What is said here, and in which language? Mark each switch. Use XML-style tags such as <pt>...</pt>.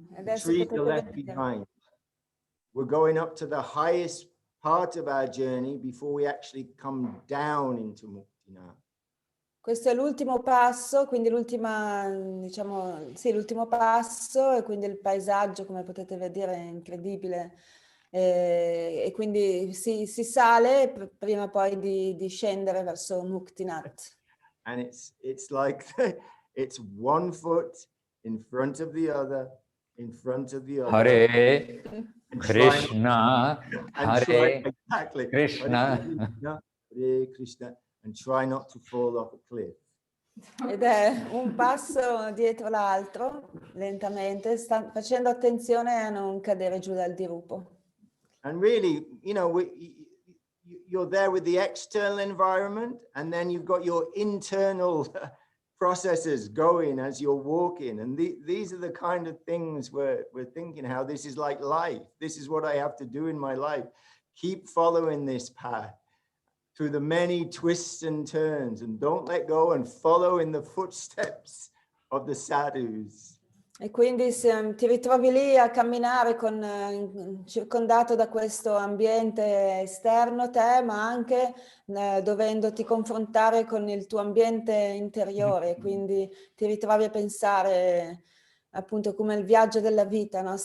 <en>The trees are left behind. We're going up to the highest part of our journey before we actually come down into Muktinath.</en> <it>Questo è l'ultimo passo, quindi diciamo, sì, l'ultimo passo, e quindi il paesaggio, come potete vedere, è incredibile. E quindi si sale prima poi di scendere verso Muktinath.</it> <en>And it's like it's one foot in front of the other, in front of the other.</en> <sa>Hare Krishna, Hare</sa> <en>exactly.</en> <sa>Krishna.</sa> <en>Hare Krishna, and try not to fall off a cliff.</en> <it>Ed è un passo dietro l'altro, lentamente, facendo attenzione a non cadere giù dal dirupo.</it> <en>And really, you know, you're there with the external environment, and then you've got your internal processes going as you're walking. And these are the kind of things we're thinking, how this is like life. This is what I have to do in my life. Keep following this path through the many twists and turns, and don't let go, and follow in the footsteps of the sadhus.</en> <it>E quindi se ti ritrovi lì a camminare circondato da questo ambiente esterno a te, ma anche dovendoti confrontare con il tuo ambiente interiore, quindi ti ritrovi a pensare appunto come il viaggio della vita, no?</it>